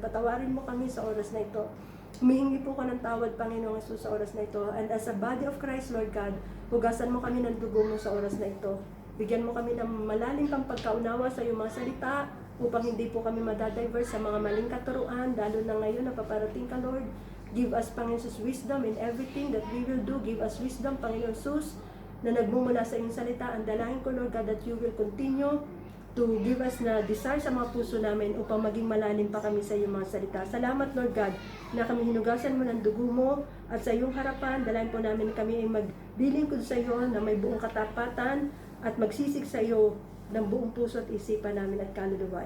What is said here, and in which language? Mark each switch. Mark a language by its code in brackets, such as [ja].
[tl] Patawarin mo kami sa oras na ito. Humihingi po ka ng tawad, Panginoong Jesus, sa oras na ito. [en] And as a body of Christ, [tl] Lord God, hugasan mo kami ng dugo mo sa oras na ito. Bigyan mo kami ng malalim pang pagkaunawa sa iyong mga salita, upang hindi po kami madadivert sa mga maling katuruan, lalo na ngayon na paparating ka, Lord. [en] Give us, Panginoon Jesus, wisdom in everything that we will do. Give us wisdom, [tl] Panginoon Jesus, na nagmumula sa iyong salita. Ang dalangin ko, Lord God, [en] that you will continue to give us [tl] na desire sa mga puso namin upang maging malalim pa kami sa iyong mga salita. Salamat, Lord God, na kami hinugasan mo ng dugo mo at sa iyong harapan, dalangin po namin kami ay maglilingkod sa iyo na may buong katapatan at magsisig sa iyo ng buong puso at isipan namin at kaluluwa.